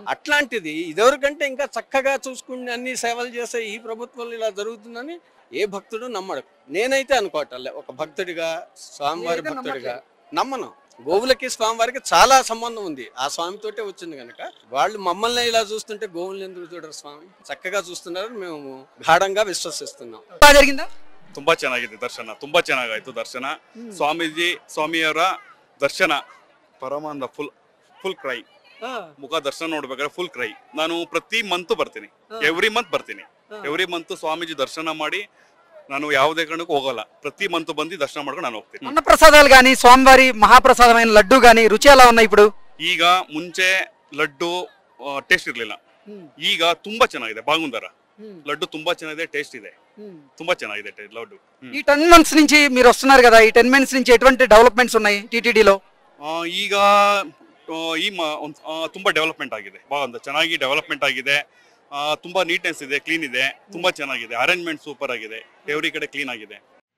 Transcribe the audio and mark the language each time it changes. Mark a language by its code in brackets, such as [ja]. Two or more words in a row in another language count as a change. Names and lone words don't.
[te] అట్లాంటిది ఇదివరకంటే ఇంకా చక్కగా చూసుకుని అన్ని సేవలు చేసే ఈ ప్రభుత్వంలో ఇలా జరుగుతుందని ఏ భక్తుడు నమ్మడు. నేనైతే అనుకోవటంలే, ఒక భక్తుడిగా, స్వామివారి భక్తుడిగా నమ్మను. గోవులకి స్వామివారికి చాలా సంబంధం ఉంది. ఆ స్వామితోటే వచ్చింది కనుక వాళ్ళు మమ్మల్ని ఇలా చూస్తుంటే గోవుల్ని ఎందుకు చూడరు? స్వామి చక్కగా చూస్తున్నారు, మేము గాఢంగా విశ్వసిస్తున్నాం. జరిగిందా? [kn] ತುಂಬಾ ಚೆನ್ನಾಗಿದೆ ದರ್ಶನ, ತುಂಬಾ ಚೆನ್ನಾಗಾಯ್ತು ದರ್ಶನ. ಸ್ವಾಮಿಯವರ ದರ್ಶನ ಪರಮಾನಂದ, [en] full cry. [kn] ಮುಖ ದರ್ಶನ ನೋಡ್ಬೇಕಾದ್ರೆ [en] full cry. [kn] ನಾನು ಪ್ರತಿ ಮಂತ್ ಬರ್ತೀನಿ, [en] every month [kn] ಸ್ವಾಮೀಜಿ ದರ್ಶನ ಮಾಡಿ ನಾನು ಯಾವುದೇ ಕಾರಣಕ್ಕೂ ಹೋಗಲ್ಲ. ಪ್ರತಿ ಮಂತ್ ಬಂದು ದರ್ಶನ ಮಾಡ್ಕೊಂಡು ನಾನು ಹೋಗ್ತೀನಿ. [te] అన్న ప్రసాదాలు గానీ, స్వామివారి మహాప్రసాదమైన లడ్డు గానీ రుచి ఎలా ఉన్నాయి ఇప్పుడు? [kn] ಈಗ ಮುಂಚೆ ಲಡ್ಡು ಟೇಸ್ಟ್ ಇರ್ಲಿಲ್ಲ, ಈಗ ತುಂಬಾ ಚೆನ್ನಾಗಿದೆ. ಬಾಗುಂದರ లడ్డు ತುಂಬಾ ಚೆನ್ನಾಗಿದೆ, టేస్ట్ ಇದೆ, ತುಂಬಾ ಚೆನ್ನಾಗಿದೆ లడ్డు. [te] ఈ 10 months నుంచి మీరు వస్తున్నారు కదా, ఈ 10 months నుంచి ఎటువంటి డెవలప్మెంట్స్ ఉన్నాయి టీటీడీలో? [kn] ಈಗ ತುಂಬಾ ಡೆವಲಪ್ಮೆಂಟ್ ಆಗಿದೆ, ಬಾಗುಂದ ಚೆನ್ನಾಗಿ ಡೆವಲಪ್ಮೆಂಟ್ ಆಗಿದೆ. ತುಂಬಾ ನೀಟ್ನೆಸ್ ಇದೆ, ಕ್ಲೀನ್ ಇದೆ, ತುಂಬಾ ಚೆನ್ನಾಗಿದೆ. [en] arrangement super [kn] ಆಗಿದೆ, ಎವ್ರಿ ಕಡೆ ಕ್ಲೀನ್ ಆಗಿದೆ.